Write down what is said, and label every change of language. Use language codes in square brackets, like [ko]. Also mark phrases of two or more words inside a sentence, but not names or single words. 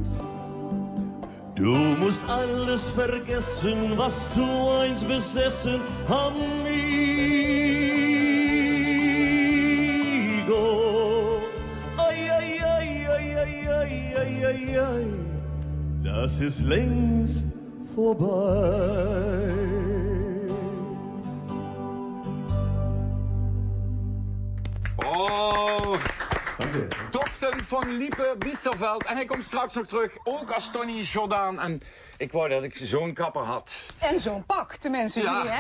[de] Du musst alles vergessen, was du einst besessen, amigo. Ai, ai, ai, ai, ai, ai, ai, ai, ai, das ist längst vorbei. [nl] Oh, Torsten van Liepe-Biesterveld. En hij komt straks nog terug, ook als Tony Jordaan. En ik wou dat ik zo'n kapper had. En zo'n pak, tenminste, Julie, hè?